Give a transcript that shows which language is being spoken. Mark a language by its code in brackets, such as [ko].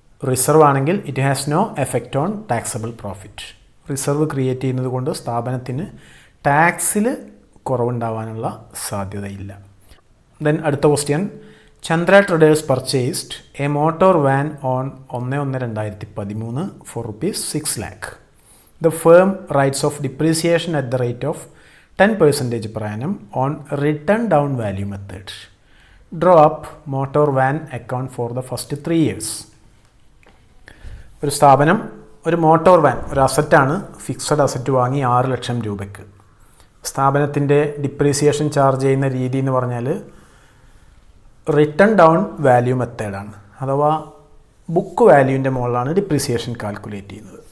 [en] reserve [ml] ആണെങ്കിൽ [en] It has no effect on taxable profit. [ml] Reserve create ചെയ്യുന്നത് കൊണ്ട് സ്ഥാപനത്തിന് ടാക്സിൽ കുറവുണ്ടാവാനുള്ള സാധ്യതയില്ല. [en] then [ml] അടുത്ത [en] Question, Chandra traders purchased a motor van on 1/1/2013 for ₹6 lakh. The firm writes off depreciation at the rate of 10% per annum on written down value method. Draw up motor van account for the first 3 years. [ml] ഒരു സ്ഥാപനം ഒരു motor van, ഒരു അസറ്റാണ്, fixed asset വാങ്ങി 6 ലക്ഷം രൂപയ്ക്ക്. സ്ഥാപനത്തിൻ്റെ depreciation charge ചെയ്യുന്ന രീതി എന്ന് പറഞ്ഞാൽ റിട്ടൺ ഡൗൺ വാല്യൂ മെത്തേഡാണ്, അഥവാ ബുക്ക് വാല്യൂവിൻ്റെ മുകളിലാണ് ഡിപ്രീസിയേഷൻ കാൽക്കുലേറ്റ് ചെയ്യുന്നത്.